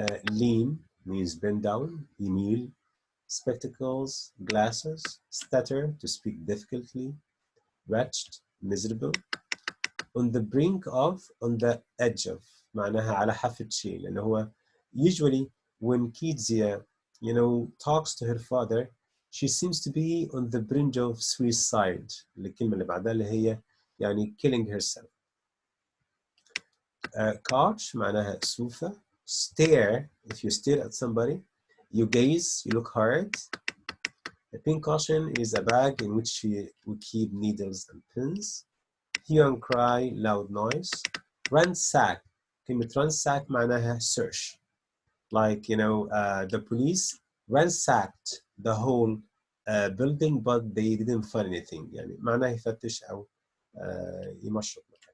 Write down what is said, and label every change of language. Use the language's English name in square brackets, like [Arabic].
[English] lean means bend down, يميل, spectacles, glasses, stutter, to speak difficultly, wretched, miserable, on the brink of, on the edge of, [Arabic] معناها على حافة شيء, [English] لأنه هو usually when Kidzia, talks to her father, she seems to be on the brink of suicide. [Arabic] الكلمة اللي بعدها اللي هي يعني [English] killing herself. [Arabic] Couch معناها سوفة. [English] Stare, if you stare at somebody, you gaze, you look hard. A pincushion is a bag in which we keep needles and pins. Hue and cry, loud noise. Ransack, كلمة ransack معناها search. Like, the police ransacked the whole building but they didn't find anything. [Arabic] يعني معناها يفتش أو يمشط.